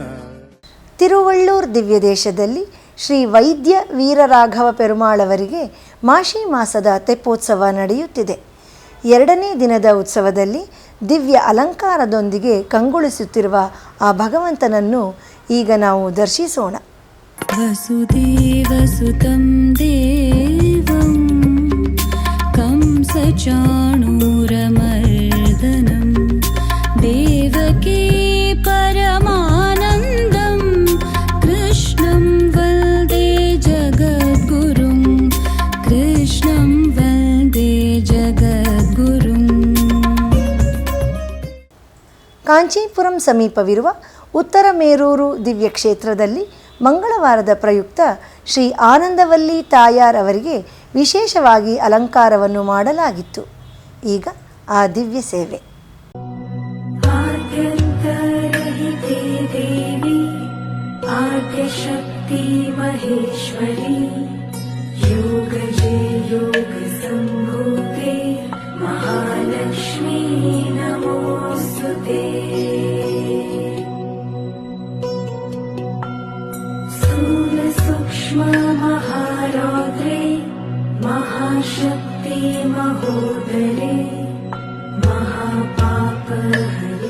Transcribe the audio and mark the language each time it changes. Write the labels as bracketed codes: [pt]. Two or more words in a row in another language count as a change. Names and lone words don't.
[kn] ತಿರುವಳ್ಳೂರ್ ದಿವ್ಯ ದೇಶದಲ್ಲಿ ಶ್ರೀ ವೈದ್ಯ ವೀರರಾಘವ ಪೆರುಮಾಳ್ ಅವರಿಗೆ ಮಾಶಿ ಮಾಸದ ತೆಪ್ಪೋತ್ಸವ ನಡೆಯುತ್ತಿದೆ. 2ನೇ ದಿನದ ಉತ್ಸವದಲ್ಲಿ ದಿವ್ಯ ಅಲಂಕಾರದೊಂದಿಗೆ ಕಂಗೊಳಿಸುತ್ತಿರುವ ಆ ಭಗವಂತನನ್ನು ಈಗ ನಾವು ದರ್ಶಿಸೋಣ. [sa] ವಸುದೇವಸುತಂ ದೇವಂ ಕಂಸಚಾಣೂರಮರ್ದನಂ ದೇವಕೀ ಪರಮಾನಂದಂ ಕೃಷ್ಣಂ ವಂದೇ ಜಗದ್ಗುರುಂ ಕೃಷ್ಣಂ ವಂದೇ ಜಗದ್ಗುರುಂ. [kn] ಕಾಂಚೀಪುರಂ ಸಮೀಪವಿರುವ ಉತ್ತರ ಮೇರೂರು ದಿವ್ಯ ಕ್ಷೇತ್ರದಲ್ಲಿ ಮಂಗಳವಾರದ ಪ್ರಯುಕ್ತ ಶ್ರೀ ಆನಂದವಲ್ಲಿ ತಾಯಾರ್ ಅವರಿಗೆ ವಿಶೇಷವಾಗಿ ಅಲಂಕಾರವನ್ನು ಮಾಡಲಾಗಿತ್ತು. ಈಗ ಆ ದಿವ್ಯ ಸೇವೆ. [sa] ಆದ್ಯಂತರಹಿತೆ ದೇವಿ ಆದ್ಯಶಕ್ತಿ ಮಹೇಶ್ವರಿ ಯೋಗಜೆ ಯೋಗ लक्ष्मी नमोऽस्तु ते स्थूलसूक्ष्ममहारौद्रे महाशक्ति महोदरे महापापहरे.